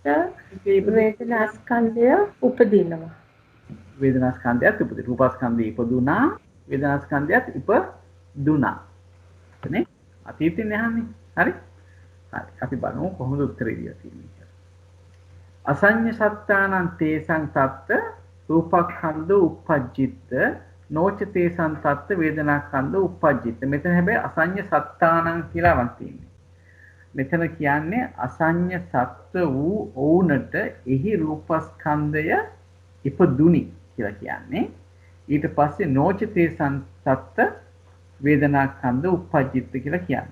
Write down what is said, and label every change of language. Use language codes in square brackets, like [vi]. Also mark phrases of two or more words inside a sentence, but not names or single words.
[si] වේදනා ස්කන්ධය උපදිනවා. වේදනා ස්කන්ධයත් උපදින. රූපස්කන්ධය ඉපදුනා, වේදනා ස්කන්ධයත් ඉපදුනා. නේ? අතීතේ නෑනේ. හරි? හරි. අපි බලමු කොහොමද උත්තරේ දීලා තියෙන්නේ කියලා. [pi] අසඤ්ඤ සත්තානං තේසං තත්ත රූපස්කන්ධ උප්පජ්ජිත නොච තේසං තත්ත වේදනාස්කන්ධ උප්පජ්ජිත. [si] මෙතන හැබැයි [pi] අසඤ්ඤ සත්තානං [si] කියලා වන් තියෙන්නේ. මෙතන කියන්නේ අසඤ්ඤ සත්ත්ව වූ ඔවුනට එහි රූපස්කන්ධය ඉපදුනි කියලා කියන්නේ. ඊට පස්සේ [pi] නොචිතේ සත්ත්ව වේදනාස්කන්ධ උප්පජ්ජිත [si] කියලා කියන්නේ.